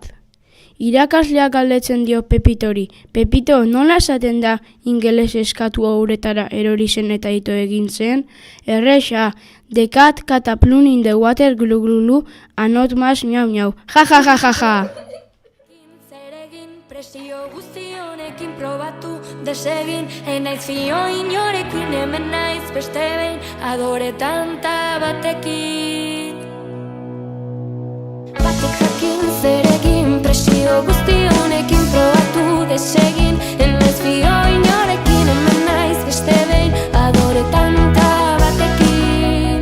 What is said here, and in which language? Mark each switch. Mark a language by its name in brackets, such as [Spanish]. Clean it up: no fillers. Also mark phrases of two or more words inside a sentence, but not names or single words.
[Basque] Irakasleak galdetzen dio Pepitori. Pepito, nola esaten da ingeles eskatu uretara erori zen eta ito egin zen? Erresa, [English] the cat cataplum in the water glu glu glu, and not mas miau miau. Ja ja ja ja ja! [Basque] Presio guzti honekin probatu desegin, enaiz fio inorekin, hemen naiz beste behin, adore tanta batekin. Batek jakin zeregin, presio guzti honekin probatu desegin, enaiz fio inorekin, hemen naiz beste behin, adore tanta batekin.